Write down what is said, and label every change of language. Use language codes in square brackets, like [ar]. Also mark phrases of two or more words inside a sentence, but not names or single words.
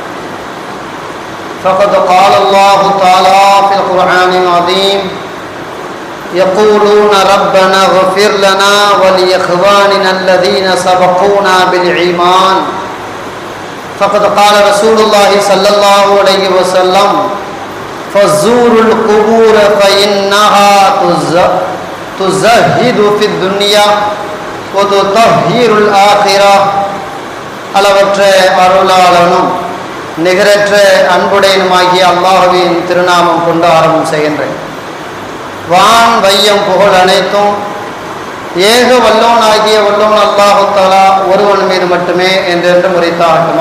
[ar] فقد قال الله تعالى في القرآن العظيم: يقولون ربنا اغفر لنا ولإخواننا الذين سبقونا بالإيمان. فقد قال رسول الله صلى الله عليه وسلم: فزوروا القبور فإنها تزهد في الدنيا وتطهر الآخرة. [ta] அளவற்ற அருளாளனும் நிகரற்ற அன்புடையனுமாகிய அல்லாஹ்வின் திருநாமம் கொண்டு ஆரம்பம் செய்கின்றேன். வான் வையம் புகழ் அனைத்தும் ஏக வல்லோனாகிய வல்லோன் [ar] الله تعالى [ta] ஒருவன் மீது மட்டுமே என்றென்று முறைத்தாட்டுமா.